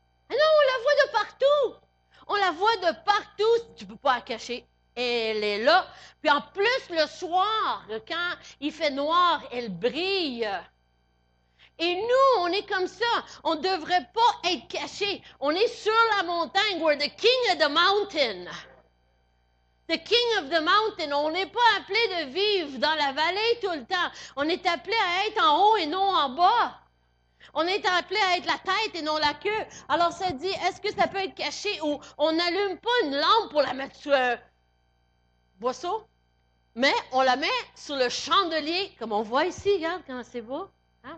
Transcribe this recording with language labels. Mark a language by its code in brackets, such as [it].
[fr] Non, on la voit de partout. On la voit de partout. Tu ne peux pas la cacher. Elle est là. Puis en plus, le soir, quand il fait noir, elle brille. Et nous, on est comme ça. On ne devrait pas être cachés. On est sur la montagne. [en] We're the king of the mountain. The king of the mountain. [fr] On n'est pas appelé de vivre dans la vallée tout le temps. On est appelé à être en haut et non en bas. On est appelé à être la tête et non la queue. Alors ça dit, est-ce que ça peut être caché ou on n'allume pas une lampe pour la mettre sur un boisseau, mais on la met sur le chandelier, comme on voit ici, regarde comment c'est beau. Hein?